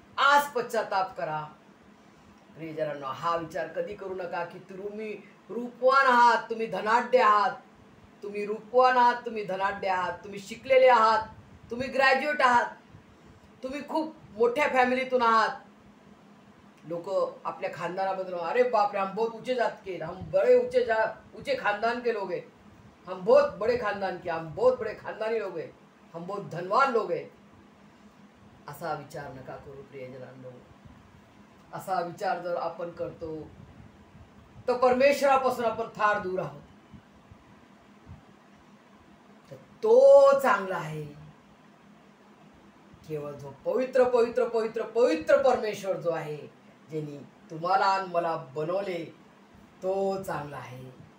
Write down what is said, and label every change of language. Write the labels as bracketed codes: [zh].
[mr] आज पश्चाताप करा. प्रियजनांनो, हा विचार कधी करू नका की तुम्ही रूपवान आहात, तुम्ही धनाढ्य आहात, तुम्ही रूपवान आहात, तुम्ही धनाढ्य आहात, तुम्ही शिकलेले आहात, तुम्ही ग्रॅज्युएट आहात, तुम्ही खूप मोठ्या फॅमिलीतून आहात. लोक आपल्या खानदानाबद्दल, अरे बाप रे, [hi] हम बहुत ऊंचे जात के, हम बड़े ऊंचे खानदान के लोग हैं, हम बहुत बड़े खानदान के, हम बहुत बड़े खानदानी लोग हैं, हम बहुत धनवान लोग हैं. [mr] असा विचार नका करू प्रियजनांनो. असा विचार जर आपण करतो तर परमेश्वरापासून आपण फार दूर आहोत. तर तो चांगला आहे. केवळ जो पवित्र पवित्र पवित्र पवित्र परमेश्वर जो आहे, ज्यांनी तुम्हाला आणि मला बनवले, तो चांगला आहे.